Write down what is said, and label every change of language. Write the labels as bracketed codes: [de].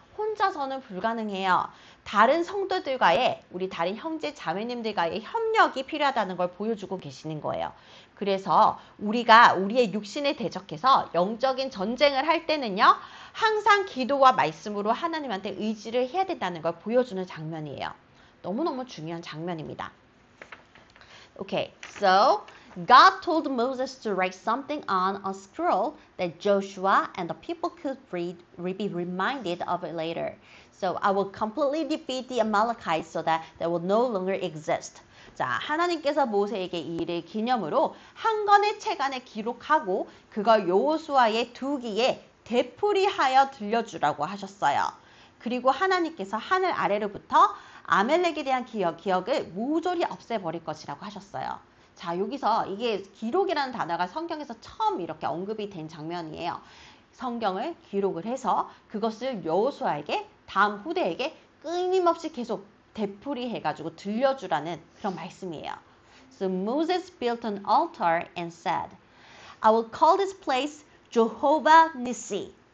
[ko] 혼자서는 불가능해요. 다른 성도들과의, 우리 다른 형제 자매님들과의 협력이 필요하다는 걸 보여주고 계시는 거예요. 그래서 우리가 우리의 육신에 대적해서 영적인 전쟁을 할 때는요. 항상 기도와 말씀으로 하나님한테 의지를 해야 된다는 걸 보여주는 장면이에요. 너무너무 중요한 장면입니다. [en] Okay, so God told Moses to write something on a scroll that Joshua and the people could read, be reminded of it later. So I will completely defeat the Amalekites so that they will no longer exist. [ko] 자, 하나님께서 모세에게 이 일을 기념으로 한 권의 책 안에 기록하고 그걸 여호수아의 두 귀에 되풀이하여 들려주라고 하셨어요. 그리고 하나님께서 하늘 아래로부터 아멜렉에 대한 기억을 모조리 없애버릴 것이라고 하셨어요. 자, 여기서 이게 기록이라는 단어가 성경에서 처음 이렇게 언급이 된 장면이에요. 성경을 기록을 해서 그것을 여호수아에게 다음 후대에게 끊임없이 계속 되풀이해가지고 들려주라는 그런 말씀이에요. [en] So Moses built an altar and said, I will call this place Jehovah Nissi.